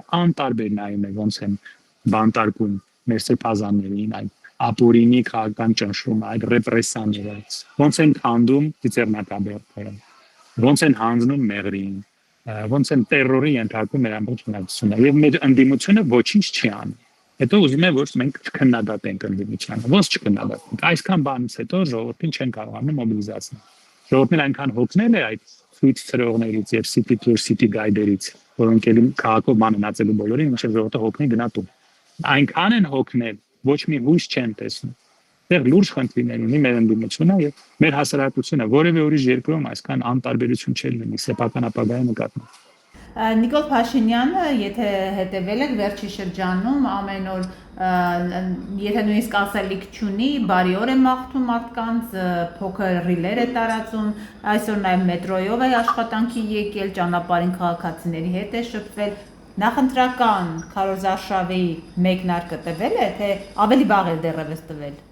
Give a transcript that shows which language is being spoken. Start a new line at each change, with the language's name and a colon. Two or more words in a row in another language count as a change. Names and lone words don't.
Armenian: անտարբեր նայում է ոնց են բանտարկում մեր սրբազաններին, այդ ապօրինի քաղաքական ճնշումը, այդ ռեպրեսիաները, ոնց են քանդում ծիծեռնակաբերդերը, ոնց են հանձնում մեղրին, ոնց են տերորի ենթարկում մեր ամբողջ բնակչությունը եւ մեր ընդդիմությունը ոչինչ չի անում։ Հետո ուզում է որ մենք չքննադատենք ընդդիմությանը, ոնց չքննադատենք։ Այսքան բանից հետո ժողովրդին չեն կարողանում մոբիլիզացնել։ Ժողովրդին այնքան հոգնել է այդ ցույց ծրողներից եւ
English: city tour city guide-
Armenian: երից, որոնք ելի քաղաքով մաննացելու բոլորին, ինչեւ ժողովուրդը հոգնի գնա տուն։ Այնքան են հոգնել, ոչ մի հույս չեն տեսնում։ Դեռ լուրջ խնդիրներ ունի մեր ընդդիմությունը եւ մեր հասարակությունը, որևէ ուրիշ երկրում այսքան անտարբերություն չի լինի սեփական ապագայի նկատմամբ։ Նիկոլ Փաշինյանը, եթե հետևել եք վերջի շրջանում, ամեն օր եթե նույնիսկ ասելիք չունի, բարի օր է մաղթում մարդկանց, փոքր ռիլեր է տարածում, այսօր նաև մետրոյով է աշխատանքի եկել, ճանապարհին քաղաքացիների հետ է շփվել, նախընտրական քարոզարշավի մեկնարկը տվել է, թե ավելի վաղ է դեռևս տվել։